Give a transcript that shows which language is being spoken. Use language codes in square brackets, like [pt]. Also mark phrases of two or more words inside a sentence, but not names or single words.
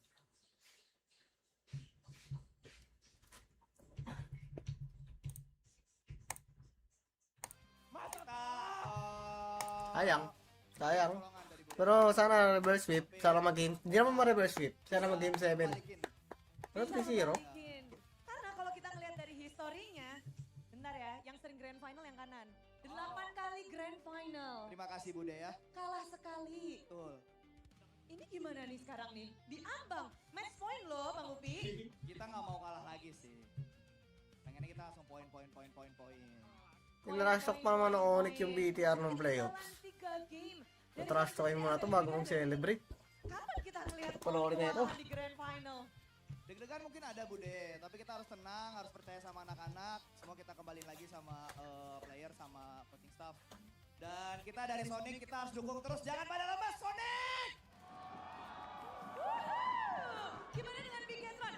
[tl] Sayang. Pero sana [en] reverse sweep. [tl] Sana mag-game. Hindi naman ma- [en] reverse sweep. [tl] Sana mag-game 7. Pero 3-0. [id] Karena kalau kita ngelihat dari historinya, bentar ya, yang sering [en] grand final [id] yang kanan. 8 kali [en] grand final. [id] Terima kasih Bude ya. Kalah sekali. Betul. Ini gimana nih sekarang nih? Diambang. [en] Match point [id] loh Bang Upi. Kita nggak mau kalah lagi sih. Pengennya kita langsung poin. [tl] Tinrash talk pa naman ng Onyx yung BTR ng playoffs. Natrash talkin muna ito bago mong celebrate. [id] Kapan kita ngelihat [tl] Panoorin na ito. [id] di [en] grand final? [id] Deg-degan mungkin ada Bude, tapi kita harus tenang, harus percaya sama anak-anak. Semua kita kembali lagi sama player, sama coaching staff. Dan kita dari Sonic, kita harus dukung terus, jangan pada lemas Sonic! Gimana dengan Bigetron?